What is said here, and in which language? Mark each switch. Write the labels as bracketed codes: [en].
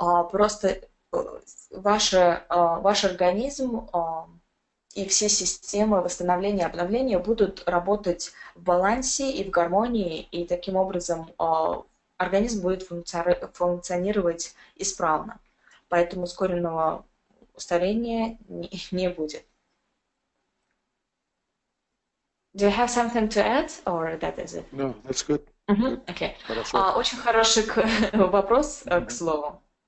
[ru] Просто ваш организм и все системы восстановления и обновления будут работать в балансе и в гармонии, и таким образом организм будет функционировать исправно. Поэтому ускоренного старения не будет. [en] Do you have something to add, or that is it? No, that's good. Okay. [ru] Очень хороший вопрос, к слову.